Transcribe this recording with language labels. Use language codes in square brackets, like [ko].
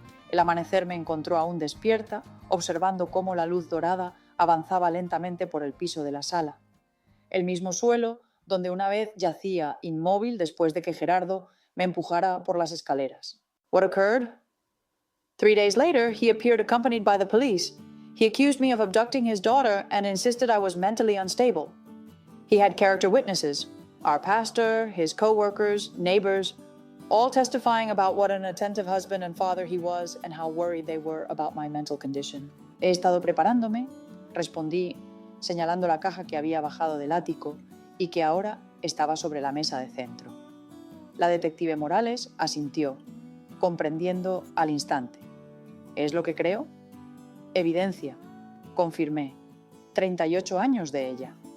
[es] El amanecer me encontró aún despierta, observando cómo la luz dorada avanzaba lentamente por el piso de la sala. El mismo suelo donde una vez yacía inmóvil después de que Gerardo me empujara por las escaleras. [en] What occurred? 3 days later, he appeared accompanied by the police. He accused me of abducting his daughter and insisted I was mentally unstable. He had character witnesses, our pastor, his co-workers, neighbors, all testifying about what an attentive husband and father he was and how worried they were about my mental condition. [es] He estado preparándome, respondí, señalando la caja que había bajado del ático y que ahora estaba sobre la mesa de centro. La detective Morales asintió, comprendiendo al instante. ¿Es lo que creo? Evidencia, confirmé. 38 años de ella.